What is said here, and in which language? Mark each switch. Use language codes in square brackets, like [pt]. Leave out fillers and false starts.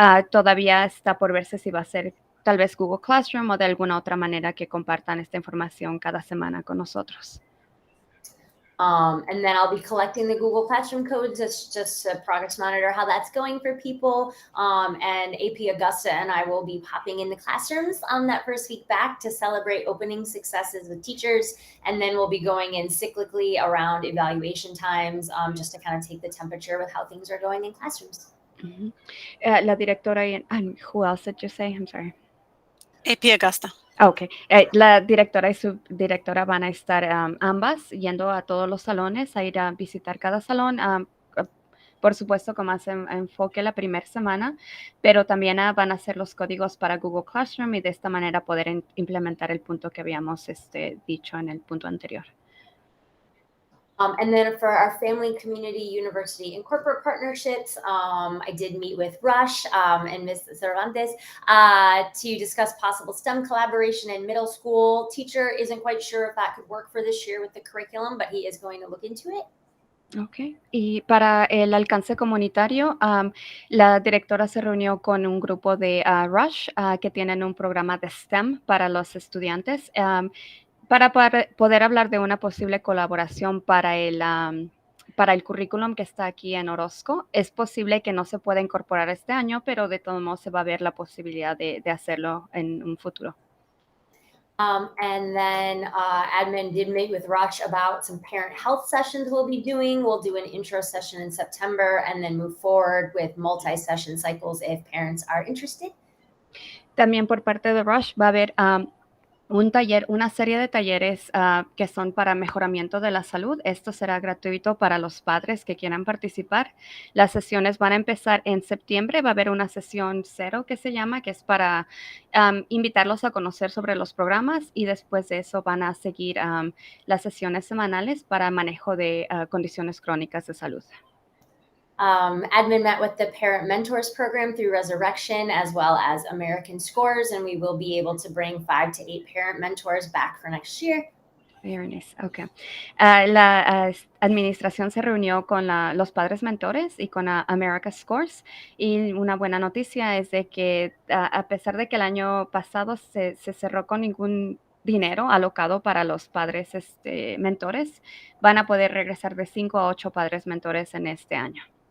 [es] Todavía está por verse si va a ser tal vez Google Classroom o de alguna otra manera que compartan esta información cada semana con nosotros. [en] And then I'll be collecting the Google Classroom codes just to progress monitor how that's going for people. And AP Augusta and I will be popping in the classrooms on that first week back to celebrate opening successes with teachers. And then we'll be going in cyclically around evaluation times just to kind of take the temperature with how things are going in classrooms. Mm-hmm. [es] La directora, [en] who else did you say? I'm sorry. AP Augusta. Okay. [es] La directora y subdirectora van a estar ambas yendo a todos los salones, a ir a visitar cada salón, por supuesto con más enfoque la primera semana, pero también van a hacer los códigos para Google Classroom y de esta manera poder implementar el punto que habíamos dicho en el punto anterior. [en] And then for our family, community, university, and corporate partnerships, I did meet with Rush and Ms. Cervantes to discuss possible STEM collaboration in middle school. Teacher isn't quite sure if that could work for this year with the curriculum, but he is going to look into it. Ok. [es] Y para el alcance comunitario, la directora se reunió con un grupo de Rush que tienen un programa de STEM para los estudiantes para poder hablar de una posible colaboración para el currículum que está aquí en Orozco. Es posible que no se pueda incorporar este año, pero de todos modos se va a ver la posibilidad de hacerlo en un futuro. [en] And then admin did meet with Rush about some parent health sessions we'll be doing. We'll do an intro session in September and then move forward with multi-session cycles if parents are interested. [es] También por parte de Rush va a haber un taller, una serie de talleres que son para mejoramiento de la salud. Esto será gratuito para los padres que quieran participar. Las sesiones van a empezar en septiembre. Va a haber una sesión 0 que se llama, que es para invitarlos a conocer sobre los programas y después de eso van a seguir las sesiones semanales para manejo de condiciones crónicas de salud. [en] Admin met with the Parent Mentors program through Resurrection as well as American Scores, and we will be able to bring 5 to 8 parent mentors back for next year. Very nice. Okay. [es] La administración se reunió con los padres mentores y con America Scores y una buena noticia es de que a pesar de que el año pasado se cerró con ningún dinero alocado para los padres mentores, van a poder regresar de 5 a 8 padres mentores en este año.